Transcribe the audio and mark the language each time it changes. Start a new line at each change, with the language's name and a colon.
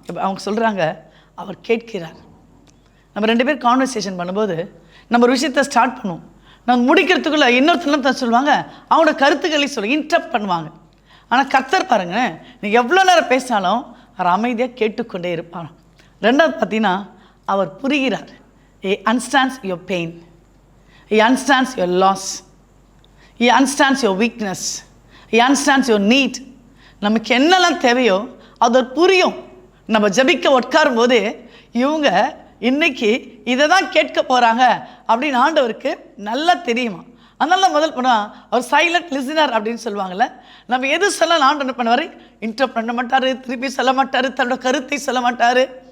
Tamil: அவங்க சொல்கிறாங்க, அவர் கேட்கிறார். நம்ம 2 பேர் கான்வர்சேஷன் பண்ணும்போது நம்ம ஒரு விஷயத்தை ஸ்டார்ட் பண்ணுவோம், நம்ம முடிக்கிறதுக்குள்ளே இன்னொருத்தர் சொல்லுவாங்க, அவங்களோட கருத்துக்களை சொல்லி இன்டரப்ட் பண்ணுவாங்க. ஆனால் கர்த்தர் பாருங்களேன், நீங்கள் எவ்வளோ நேரம் பேசினாலும் அவர் அமைதியாக கேட்டுக்கொண்டே இருப்பார். 2வது பார்த்தீங்கன்னா, அவர் புரிகிறார்.
English: He understands your pain, He understands your loss, He understands your weakness, He understands your need.
Tamil: நமக்கு என்னெல்லாம் தேவையோ அது புரியும். நம்ம ஜபிக்க உட்காரும் போது இவங்க இன்னைக்கு இதை தான் கேட்க போகிறாங்க அப்படின்னு ஆண்டவருக்கு நல்லா தெரியுமா. அதனால முதல் பண்ணால் அவர் சைலண்ட் லிசனர் அப்படின்னு சொல்லுவாங்கள்ல. நம்ம எது சொல்லலாம் ஆண்டு என்ன பண்ணுவார், இன்டரப்ட் பண்ண மாட்டார், திருப்பி சொல்ல மாட்டார், தன்னோட கருத்தை சொல்ல மாட்டார்.